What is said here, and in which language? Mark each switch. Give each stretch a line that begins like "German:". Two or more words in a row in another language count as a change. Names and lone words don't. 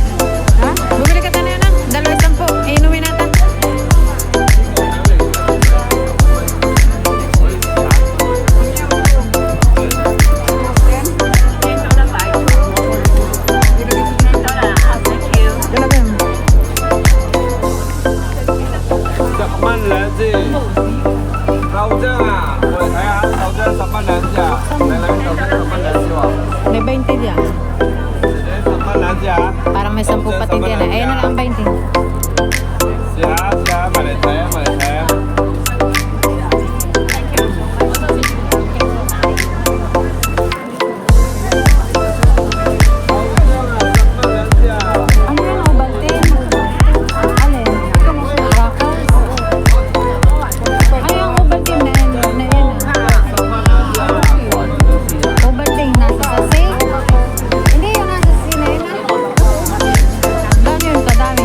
Filipino: Ha? Bumili ka tayo na. 2.10. Inumin natin. Dalawa.
Cantonese: 10 蚊兩支，豆漿啊，我哋睇下豆漿10蚊兩支啊，你兩豆漿10蚊兩支喎，
Filipino: May 20 dyan.
Cantonese: 10 蚊兩支啊，
Filipino: Parang may 10 pating dyan eh. Ayun na lang 20.
Cantonese: 試下試下埋嚟睇啊，埋嚟睇啊，豆漿啊10蚊兩支啊，
Filipino: Ano yan, Ovaltine? Alin? Crackers? Ay, ang Ovaltine na yan. Ovaltine, nasa sase? Hindi, yung nasa sase na yun. Dami yun, kadami.